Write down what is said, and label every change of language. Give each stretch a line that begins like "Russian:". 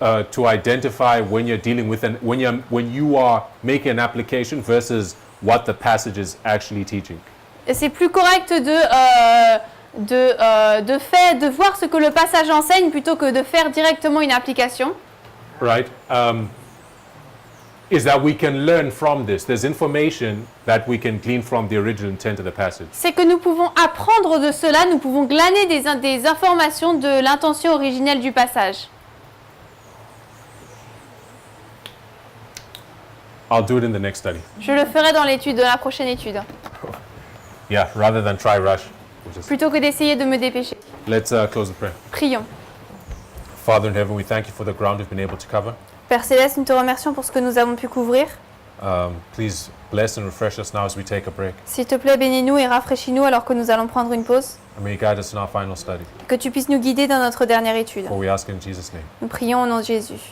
English: To identify when you're dealing with when you are making an application versus what the passage is actually teaching.
French: c'est plus correct de voir ce que le passage enseigne plutôt que de faire directement une application.
English: Right? Is that we can learn from this. There's information that we can glean from the original intent of the passage.
French: C'est que nous pouvons apprendre de cela, nous pouvons glaner des informations de l'intention originelle du passage.
English: I'll do it in the next study.
French: Je le ferai dans la prochaine étude,
English: Yeah, rather than try rush.
French: plutôt que d'essayer de me dépêcher.
English: Let's close the prayer.
French: Prions.
English: Father in heaven, we thank you for the ground we've been able to cover.
French: Père Céleste, nous te remercions pour ce que nous avons pu couvrir.
English: Please bless and refresh us now as we take a break.
French: S'il te plaît, bénis-nous et rafraîchis-nous alors que nous allons prendre une pause.
English: And may you guide us in our final study.
French: Que tu puisses nous guider dans notre dernière étude.
English: For we ask in Jesus' name.
French: Nous prions au nom de Jésus.